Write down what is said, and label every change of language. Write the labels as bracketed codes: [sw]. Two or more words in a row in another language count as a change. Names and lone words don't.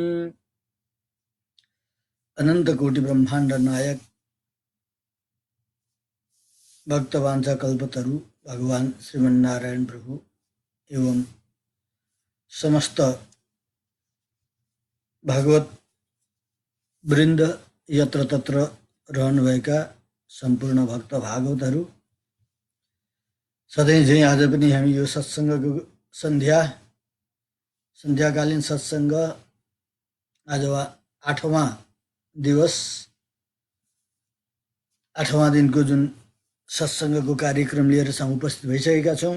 [ne] अनंत कोटि ब्रह्मांड नायक भक्तवांछा कल्पतरु भगवान श्रीमन्नारायण प्रभु एवं समस्त भागवत वृन्द यत्र तत्र रहनुभएका सम्पूर्ण भक्त भागवतहरू, सधैँ झैँ आज पनि हामी यो सत्सङ्गको सन्ध्याकालीन सत्सङ्ग आज 8वां दिवस 8वां दिनको जुन सत्सङ्गको कार्यक्रम लिएर उपस्थित भइसकेका छौँ।